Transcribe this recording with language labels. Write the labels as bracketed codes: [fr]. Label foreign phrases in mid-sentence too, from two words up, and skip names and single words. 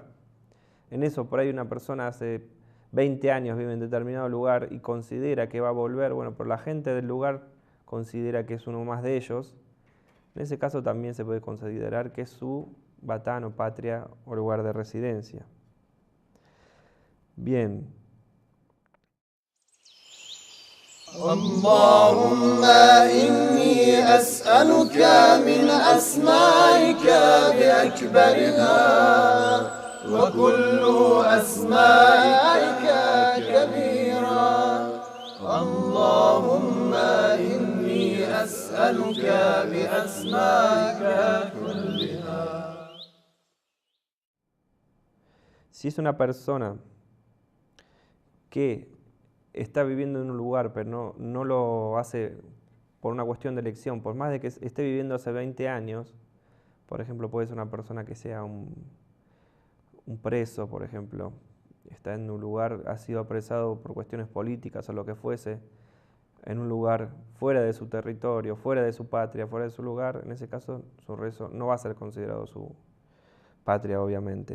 [es] En eso, por ahí una persona hace 20 años vive en determinado lugar y considera que va a volver, bueno, pero la gente del lugar considera que es uno más de ellos. En ese caso también se puede considerar que es su batán o patria o lugar de residencia. Bien. [ar] اللهم إني أسألك من أسمائك بأكبرها وكل أسمائك كبيرا اللهم إني أسألك بأسمائك كلها. [es] Si es una persona que está viviendo en un lugar, pero no lo hace por una cuestión de elección, por más de que esté viviendo hace 20 años, por ejemplo, puede ser una persona que sea un preso, por ejemplo, está en un lugar, ha sido apresado por cuestiones políticas o lo que fuese, en un lugar fuera de su territorio, fuera de su patria, fuera de su lugar, en ese caso su rezo no va a ser considerado su patria, obviamente.